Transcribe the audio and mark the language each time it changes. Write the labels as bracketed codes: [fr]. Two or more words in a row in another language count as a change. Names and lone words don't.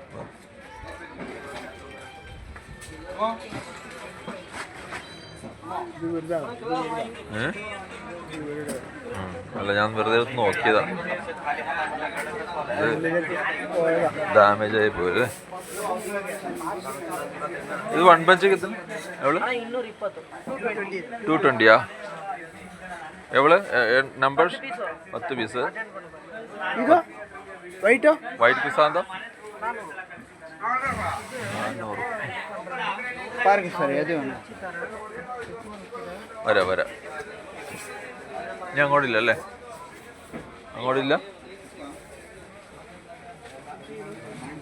[ml] അല്ല, ഞാൻ വെറുതെ ഒന്ന് നോക്കിയതാ. ഡാമേജ് ആയി പോയത്. ഇത് 1 പഞ്ച് കിട്ടും എവള് 220. എവള് നമ്പർ 10 പീസ്. [kn] ಇದು ವೈಟು [ml] വൈറ്റ് ക്രിസാന്തം 400. [kn] ಪಾರ್ಕ್ ಸರ್ ಅದು [ml] വരാം. ഞാൻ അങ്ങോട്ടില്ല അല്ലേ? അങ്ങോട്ടില്ല.